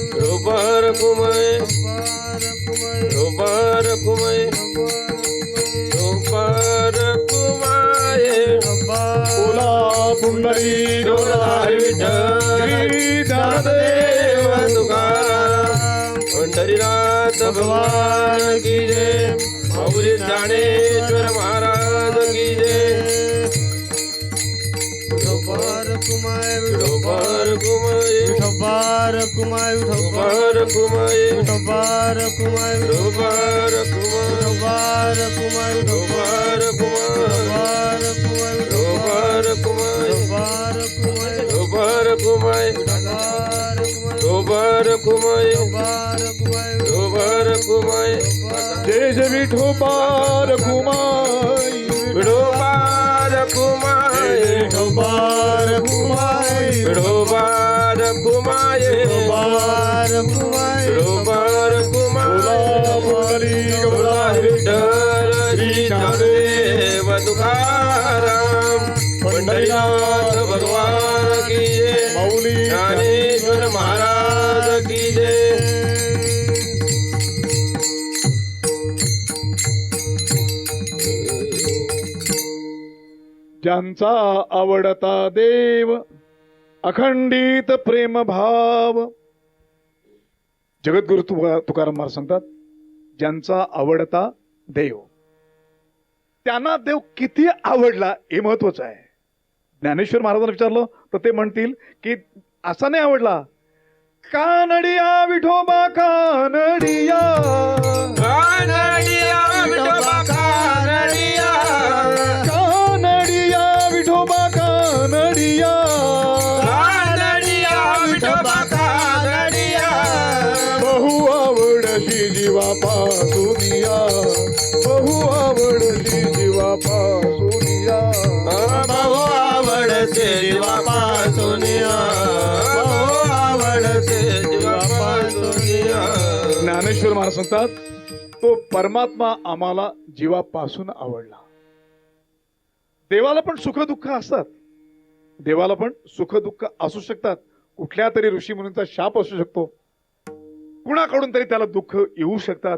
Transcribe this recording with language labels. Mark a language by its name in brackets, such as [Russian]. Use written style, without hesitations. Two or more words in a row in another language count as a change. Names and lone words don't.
[Marathi] विठोबा रखुमाई, विठोबा रखुमाई, विठोबा रखुमाई, बोला पुंडरी डोलाधारी विठ्ठल, ज्ञानदेव तुकाराम, पंढरीनाथ [Hindi] भगवान की जय, [Marathi] माऊली ज्ञानेश्वर [Hindi] महाराज की जय. [Marathi] विठोबा रखुमाई, विठोबा रखुमाई, विठोबा रखुमाई, विठोबा रखुमाई, विठोबा रखुमाई, विठोबा रखुमाई, विठोबा रखुमाई, विठोबा रखुमाई, विठोबा रखुमाई, विठोबा रखुमाई, विठोबा रखुमाई, विठोबा रखुमाई, जय जय विठोबा रखुमाई, विठोबा रखुमाई, विठोबा रखुमाई, विठोबा रखुमाई, विठोबा रखुमाई, विठोबा रखुमाई, बोला पुंडरी बोला विठ्ठल श्री ज्ञानदेव तुकाराम, पंढरीनाथ [Hindi] भगवान की जय, [Marathi] माऊली ज्ञानेश्वर महाराज [Hindi] की जय. [Marathi] ज्यांचा आवडता देव, अखंडित प्रेम भाव. जगद्गुरु तुकाराम महाराज सांगतात, ज्यांचा आवडता देव. त्यांना देव किती आवडला हे महत्वाचं आहे. ज्ञानेश्वर महाराजांना विचारलं तर ते म्हणतील की असा नाही आवडला. कानडिया विठोबा कानडिया, कानडिया विठोबा कानडिया, कानडिया विठोबा कानडिया, कानडिया विठोबा कानडिया. बहु आवडशी जीवापासूनिया, बहु आवडशी जीवापासूनिया. बहु आवडते जीवापासूनिया, बहु आवडते जीवापासूनिया. ज्ञानेश्वर महाराज सांगतात तो परमात्मा आम्हाला जीवापासून आवडला. देवाला पण सुख दुःख असतात, देवाला पण सुख दुःख असू शकतात. कुठल्या तरी ऋषी मुनींचा शाप असू शकतो, कुणाकडून तरी त्याला दुःख येऊ शकतात.